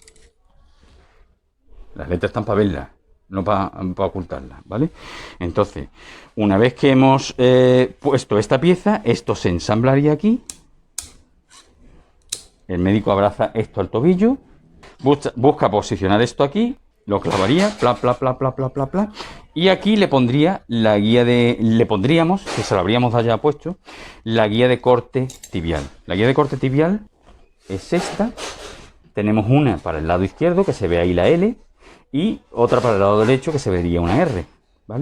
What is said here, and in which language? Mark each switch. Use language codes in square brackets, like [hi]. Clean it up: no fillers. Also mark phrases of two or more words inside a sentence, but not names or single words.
[es] Las letras están para verlas, no para ocultarlas, ¿vale? Entonces, una vez que hemos puesto esta pieza, esto se ensamblaría aquí. El médico abraza esto al tobillo, busca posicionar esto aquí, lo clavaría, pla, pla, pla, pla, pla, pla, pla, y aquí le pondría la guía le pondríamos, que se lo habríamos ya puesto, la guía de corte tibial. La guía de corte tibial es esta. Tenemos una para el lado izquierdo, que se ve ahí la L, y otra para el lado derecho, que se vería una R, ¿vale?